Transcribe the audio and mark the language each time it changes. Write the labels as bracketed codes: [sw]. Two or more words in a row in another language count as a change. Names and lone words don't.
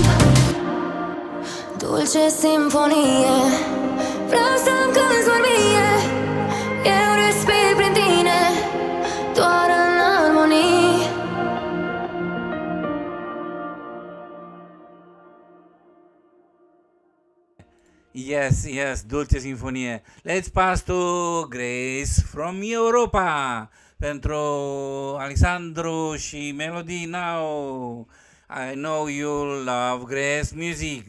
[ro] Dulce simfonie, vreau să-mi cânti doar mie. Eu respir prin tine, doar în armonii. Yes, dulce sinfonie. [en] Let's pass to Grace from Europa [ro] pentru Alexandru și [en] Melody Now. I know you love Grace music.